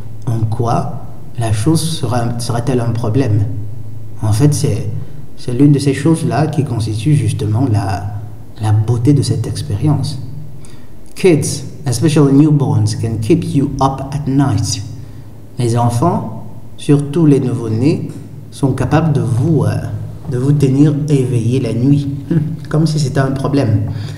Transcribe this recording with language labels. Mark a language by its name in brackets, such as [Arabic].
[French] En quoi la chose sera-t-elle un problème? En fait, c'est l'une de ces choses-là qui constitue justement la beauté de cette expérience. [English] Kids, especially newborns, can keep you up at night. [French] Les enfants, surtout les nouveau-nés, sont capables de vous tenir éveillé la nuit, comme si c'était un problème.